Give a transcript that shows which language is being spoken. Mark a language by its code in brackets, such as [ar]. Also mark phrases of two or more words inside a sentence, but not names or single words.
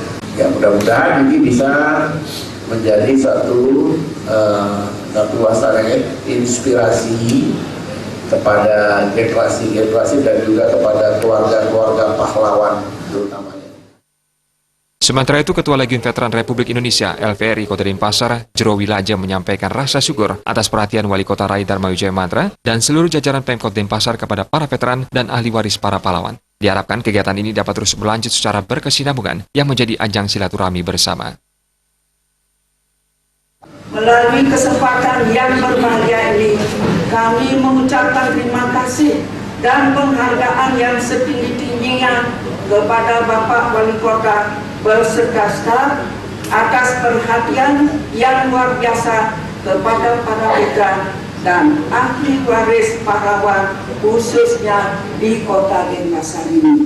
[id] Ya, mudah-mudahan ini bisa menjadi satu wacana inspirasi kepada generasi-generasi dan juga kepada keluarga-keluarga pahlawan terutamanya. Sementara itu, Ketua Legiun Veteran Republik Indonesia LVRI Kota Denpasar, Jero Wilaja menyampaikan rasa syukur atas perhatian Wali Kota Rai Darmawijaya Mantra dan seluruh jajaran Pemkot Denpasar kepada para veteran dan ahli waris para pahlawan. Diharapkan kegiatan ini dapat terus berlanjut secara berkesinambungan yang menjadi ajang silaturahmi bersama. Melalui kesempatan yang berbahagia ini, kami mengucapkan terima kasih dan penghargaan yang setinggi-tingginya kepada Bapak Wali Kota beserta staf atas perhatian yang luar biasa kepada para veteran dan ahli waris pahlawan khususnya di Kota Denpasar ini.